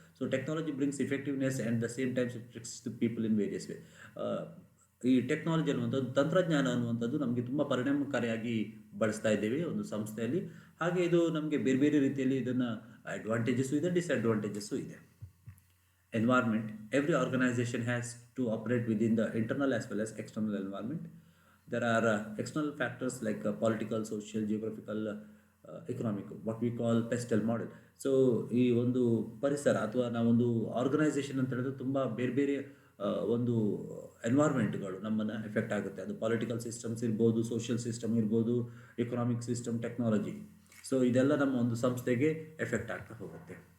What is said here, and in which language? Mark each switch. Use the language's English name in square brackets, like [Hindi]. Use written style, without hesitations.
[English] So technology brings effectiveness and the same times it tricks the people in various way. [Kannada] ಈ technology ಅನ್ನುವಂಥದ್ದು, ತಂತ್ರಜ್ಞಾನ ಅನ್ನುವಂಥದ್ದು ನಮಗೆ ತುಂಬ ಪರಿಣಾಮಕಾರಿಯಾಗಿ ಬಳಸ್ತಾ ಇದ್ದೇವೆ ಒಂದು ಸಂಸ್ಥೆಯಲ್ಲಿ. ಹಾಗೆ ಇದು ನಮಗೆ ಬೇರೆ ಬೇರೆ ರೀತಿಯಲ್ಲಿ ಇದನ್ನು ಅಡ್ವಾಂಟೇಜಸ್ಸು ಇದೆ, ಡಿಸ್ಅಡ್ವಾಂಟೇಜಸ್ಸು ಇದೆ. [English] Environment. Every organization has to operate within the internal as well as external environment. There are external factors like political, social, geographical, economic, what we call pestle model. [Kannada] So ಈ ಒಂದು ಪರಿಸರ ಅಥವಾ ನಾವೊಂದು organisation ಅಂತ ಹೇಳಿದ್ರೆ ತುಂಬ ಬೇರೆ ಬೇರೆ ಒಂದು ಎನ್ವೈರ್ಮೆಂಟ್ಗಳು ನಮ್ಮನ್ನು ಎಫೆಕ್ಟ್ ಆಗುತ್ತೆ. ಅದು ಪೊಲಿಟಿಕಲ್ ಸಿಸ್ಟಮ್ಸ್ ಇರ್ಬೋದು, ಸೋಷಿಯಲ್ ಸಿಸ್ಟಮ್ ಇರ್ಬೋದು, ಎಕನಾಮಿಕ್ ಸಿಸ್ಟಮ್, ಟೆಕ್ನಾಲಜಿ. ಸೊ ಇದೆಲ್ಲ ನಮ್ಮ ಒಂದು ಸಂಸ್ಥೆಗೆ ಎಫೆಕ್ಟ್ ಆಗ್ತಾ ಹೋಗುತ್ತೆ.